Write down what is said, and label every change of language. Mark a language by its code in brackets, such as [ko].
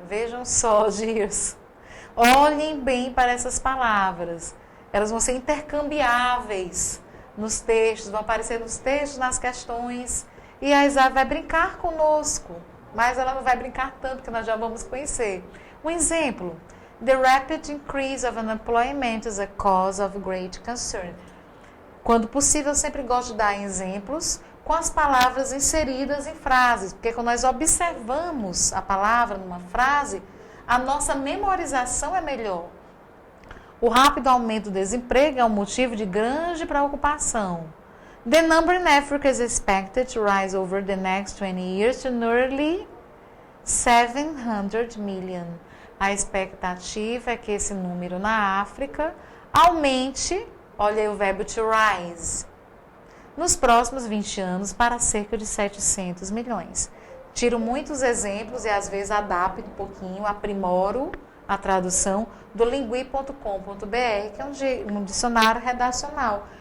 [pt] Vejam só, dias. Olhem bem para essas palavras. Elas vão ser intercambiáveis nos textos, vão aparecer nos textos, nas questões. E a Isa vai brincar conosco. Mas ela não vai brincar tanto, que nós já vamos conhecer. Um exemplo. [en] The rapid increase of unemployment is a cause of great concern. [pt] Quando possível, eu sempre gosto de dar exemplos com as palavras inseridas em frases. Porque quando nós observamos a palavra numa frase, a nossa memorização é melhor. O rápido aumento do desemprego é um motivo de grande preocupação. [en] The number in Africa is expected to rise over the next 20 years to nearly 700 million. [pt] A expectativa é que esse número na África aumente, olha aí o verbo to rise, nos próximos 20 anos para cerca de 700 milhões. Tiro muitos exemplos e às vezes adapto um pouquinho, aprimoro a tradução do lingui.com.br, que é um dicionário redacional.